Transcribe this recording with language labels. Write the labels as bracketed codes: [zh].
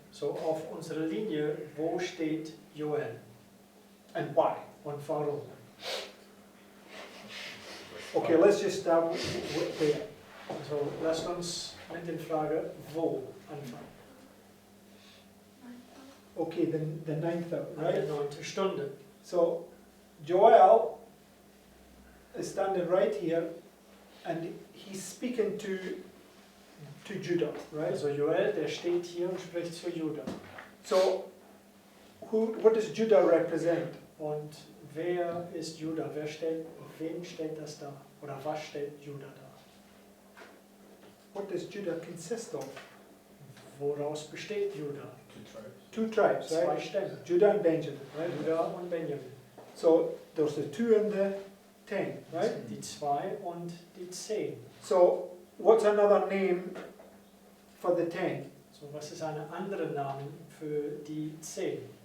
[de] So auf unserer Linie, wo steht Joel [en] and why? [de] und warum? [en] Okay, let's just start with there. [de] Also lasst uns mit der Frage wo anfangen. [en] Okay, the ninth hour, [de] An der [en] right? [de] 9. Stunde. [en] So Joel is standing right here, and he's speaking to Judah, right? [de] Also Joel, der steht hier und spricht zu Juda. [en] So what does Judah represent? [de] Und wer ist Juda? Wem stellt das dar? Oder was stellt Juda dar? [en] What does Judah consist of? [de] Woraus besteht Juda? [en] Two tribes, [de] Zwei [en] right? [de] Stämme. [en] Judah and Benjamin, right? [de] Juda und Benjamin. [en] So there's the 2 and the 10, [de] Das [en] right? [de] sind die 2 und die 10. [en] So what's another name for the 10? [de] So, was ist ein anderer Name für die 10?